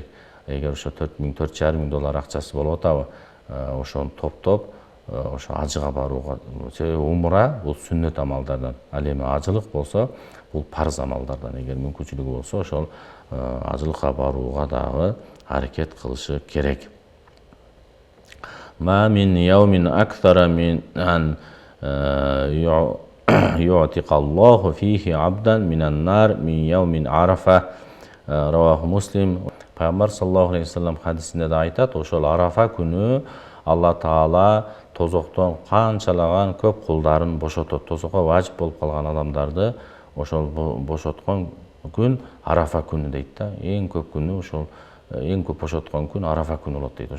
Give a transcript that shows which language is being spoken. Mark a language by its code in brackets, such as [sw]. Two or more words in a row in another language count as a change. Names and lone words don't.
[ky] Эгер ошо $4,000–4,500 акчасы болуп атабы, ошону топтоп ошо ажыга барууга. Себеби умра бул сүннөт амалдардан, ал эми ажылык болсо бул парз амалдардан. Эгер мүмкүнчүлүгү болсо, ошол ажылыкка барууга дагы аракет кылышы керек. [ar] ما من يوم أكثر من أن يعتق الله فيه عبدا من النار من يوم عرفة. رواه مسلم. [ky] Пайгамбар [ar] صلى الله عليه وسلم [ky] хадисинде да айтат, ошол Арафа күнү Алла Таала тозоктон канчалаган көп кулдарын бошотот. Тозокко важип болуп калган адамдарды ошол бошоткон күн Арафа күнү дейт да. Эң көп күнү ошол, эң көп бошоткон күн Арафа күнү болот дейт.